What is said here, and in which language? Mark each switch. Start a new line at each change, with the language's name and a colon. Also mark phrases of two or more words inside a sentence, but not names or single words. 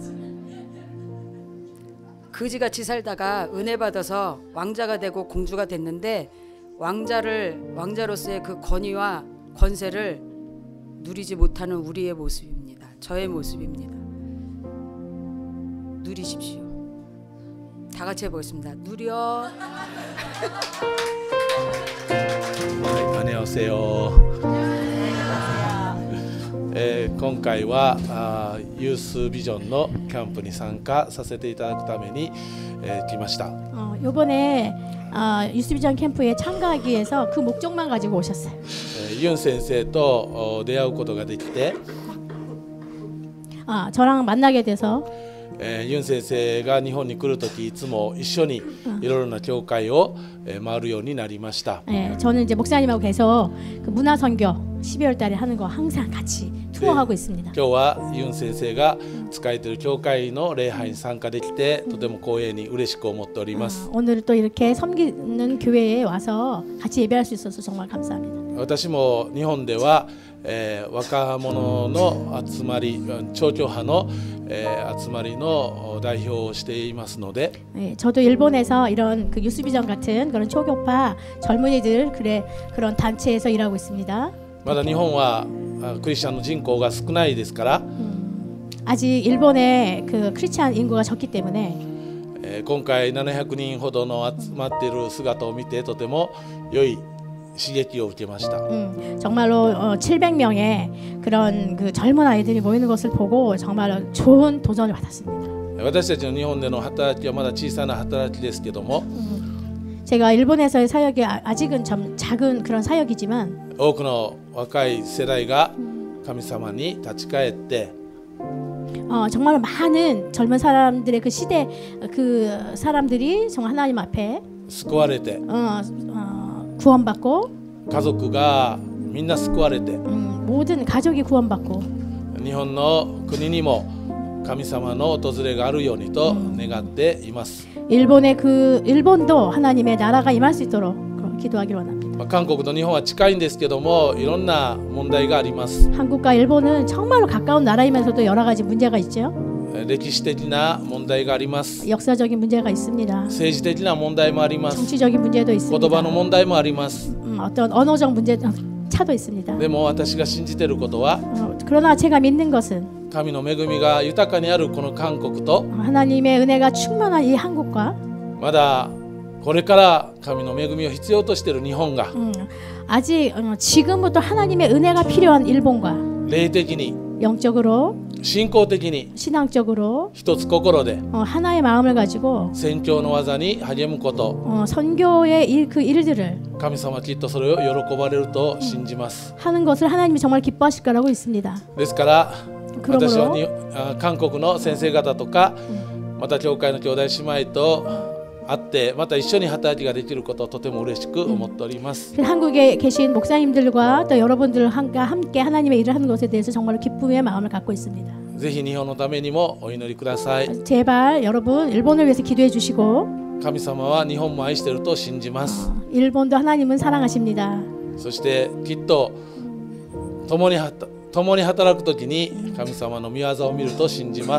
Korean: 그지같이 살다가 은혜 받아서 왕자가 되고 공주가 됐는데 왕자로서의 그 권위와 권세를 누리지 못하는 우리의 모습입니다. 저의 모습입니다. 누리십시오. 다 같이 해보겠습니다. 누려. 안녕하세요.
Japanese: 今回はユースビジョンのキャンプに参加させていただくために、来ました。
Korean: 이번에 유스비전 캠프에 참가하기 위해서 그 목적만 가지고 오셨어요.
Japanese: ユン先生と出会うことができて、
Korean: 저랑 만나게 돼서
Japanese: ユン先生が日本に来るときいつも一緒にいろいろな教会を回るようになりました。
Korean: 저는 이제 목사님하고 계속 그 문화 선교 12월 달에 하는 거 항상 같이 투어하고 있습니다.
Japanese: 今日はユン先生が仕えている教会の礼拝に参加できてとても光栄に嬉しく思っております。
Korean: 오늘 또 이렇게 섬기는 교회에 와서 같이 예배할 수 있어서 정말 감사합니다.
Japanese: 私も日本では、若者の集まり、超教派の、集まりの代表をしていますので、
Korean: 저도 일본에서 이런 그 유스비전 같은 그런 초교파 젊은이들 그런 단체에서 일하고 있습니다.
Japanese: まだ日本はクリスチャンの人口が少ないですから、
Korean: 아직 일본의 그 크리스찬 인구가 적기 때문에
Japanese: 今回700人ほどの集まっている姿を見てとても良い刺激を受けました。
Korean: 정말로 700명의 그런 그 젊은 아이들이 모이는 것을 보고 정말 좋은 도전을 받았습니다.
Japanese: 私たちの日本での働きはまだ小さな働きですけども、
Korean: 제가 일본에서의 사역이 아직은 좀 작은 그런 사역이지만
Japanese: 多くの若い世代が神様に立ち返って
Korean: 정말 많은 젊은 사람들의 그 시대 그 사람들이 정말 하나님 앞에
Japanese: 救われて
Korean: 구원받고
Japanese: 家族がみんな救われて
Korean: 모든 가족이 구원받고
Japanese: 日本の国にも神様の訪れがあるようにと願っています。
Korean: 일본도 하나님의 나라가 임할 수 있도록 기도하기를 원합니다.
Japanese: 韓国と日本は近いんですけどもいろんな問題があります。
Korean: 한국과 일본은 정말로 가까운 나라이면서도 여러 가지 문제가 있죠.
Japanese: 歴史的な問題があります。
Korean: 역사적인 문제가 있습니다.
Japanese: 政治的な問題もあります。
Korean: 정치적인 문제도 있습니다.
Japanese: 言葉の問題もあります。
Korean: 어떤 언어적 문제 차도 있습니다.
Japanese: でも私が信じていることは
Korean: 그러나 제가 믿는 것은
Japanese: 神の恵みが豊かにあるこの韓国と
Korean: 하나님의 은혜가 충만한 이 한국과
Japanese: まだこれから神の恵みを必要としている日本が
Korean: 아직 지금부터 하나님의 은혜가 필요한 일본과
Japanese: 霊的に
Korean: 영적으로
Japanese: 信仰的に
Korean: 신앙적으로
Japanese: 一つ心で
Korean: 하나의 마음을 가지고
Japanese: 宣教の技に励むこと
Korean: 선교의 그 일들을
Japanese: 神様はきっとそれを喜ばれると信じます
Korean: 하는 것을 하나님이 정말 기뻐하실 거라고 있습니다.
Japanese: ですから私は
Korean: 그러므로
Japanese: 韓国の先生方とかまた教会の兄弟姉妹と会ってまた一緒に働きができることをとても嬉しく思っております
Korean: 한국에 계신 목사님들과 또 여러분들과 함께 하나님의 일을 하는 것에 대해서 정말 기쁨의 마음을 갖고 있습니다.
Japanese: ぜひ日本のためにもお祈りください
Korean: 제발 여러분 일본을 위해서 기도해 주시고
Japanese: 神様は日本も愛していると信じます
Korean: 일본도 하나님은 사랑하십니다.
Japanese: そしてきっと共に働くときに神様の御業を見ると信じます